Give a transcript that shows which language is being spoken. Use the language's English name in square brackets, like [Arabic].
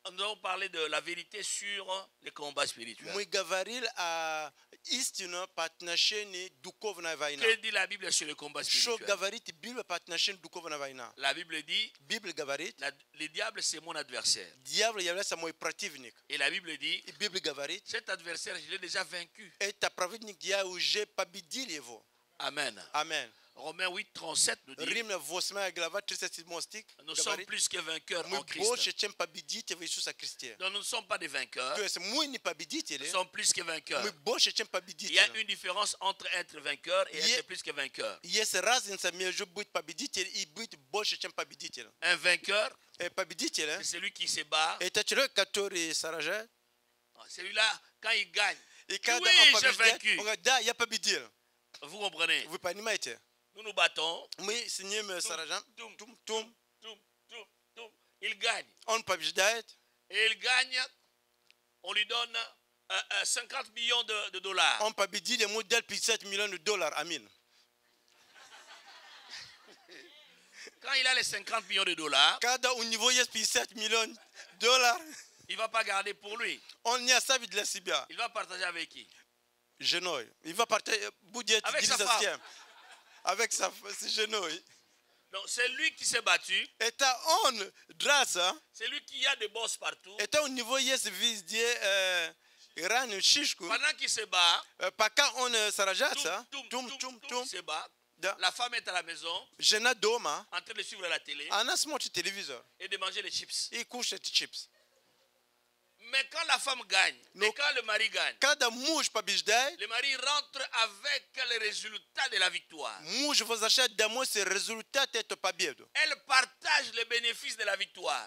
[French] Nous allons parler de la vérité sur les combats spirituels. [Russian] Мы говорили о истине по отношению к духовной войне. [French] Que dit la Bible sur les combats [Russian] Что [French] spirituels? [Russian] говорит Библия по отношению к духовной войне? [French] La Bible dit, [Russian] Библия говорит, [French] le diable c'est mon adversaire. [Russian] дьявол является мой противник. [French] Et la Bible dit, [Russian] И Библия говорит, [French] cet adversaire, je l'ai déjà vaincu. [Russian] это противник, я уже победил его. [French] Amen. [Russian] Амен. [French] Romains 8, 37 nous dit, [Russian] Римлян 8 глава 37 стих [French] nous sommes [Russian] говорит, [French] plus que vainqueurs [Russian] мы [French] en Christ. [Russian] больше, чем победители в Иисусе Христе. [French] Donc nous ne sommes pas des vainqueurs, [Russian] То есть мы не [French] nous [Russian] победители, [French] sommes plus que vainqueurs. [Russian] мы больше, чем [French] Il y a [Russian] победители. [French] une différence entre être vainqueur et Ye- être plus que vainqueur. [Russian] Есть разница между быть победителем и быть больше, чем победителем. [French] Un vainqueur, [Russian] Победитель [French] c'est celui qui se bat. [Russian] это человек, который сражает. [French] Celui-là, quand il gagne, [Russian] И когда [French] oui, [Russian] он [French] j'ai [Russian] побеждает, [French] vaincu. [Russian] он говорит, да, я победил. [French] Vous comprenez? [Russian] Вы понимаете? [French] Nous nous battons. [Russian] Мы с ним сражаем. Toum, Тум, toum, тум. [French] toum, toum. Il gagne. [Russian] Он побеждает. [French] Et il gagne, on lui donne 50 millions de dollars. [Russian] Он победил, ему дал 50 миллионов долларов. Аминь. [French] Quand il a les 50 millions de dollars, [Russian] Когда у него есть 50 миллионов долларов, [French] il ne va pas garder pour lui. [Russian] он не оставит для себя. [French] Il va partager avec qui? [Russian] Женой. [French] Il va partager, [Russian] будет [French] Avec sa [Russian] делиться с [French] femme. [Russian] кем? [French] Avec [Russian] с женой. [French] Donc c'est lui qui s'est battu. [Russian] Это он драться. [French] C'est lui qui a des bosses partout. [Russian] Это у него есть везде раненую шишку. [French] Pendant qu'il se bat, [Russian] Пока он сражается, [French] il se bat. [Russian] Да. [French] La femme est à la maison, [Russian] жена дома, [French] en train de suivre la télé [Russian] она смотрит телевизор [French] et de manger les chips. [Russian] и кушает чипсы. [French] Mais quand la femme gagne, Non. et quand le mari gagne, [Russian] Cada muž побеждает, [French] le mari rentre avec les résultats de la victoire. [Russian] муж возвращает домой с результат эту победу. [French] Elle partage les bénéfices de la victoire.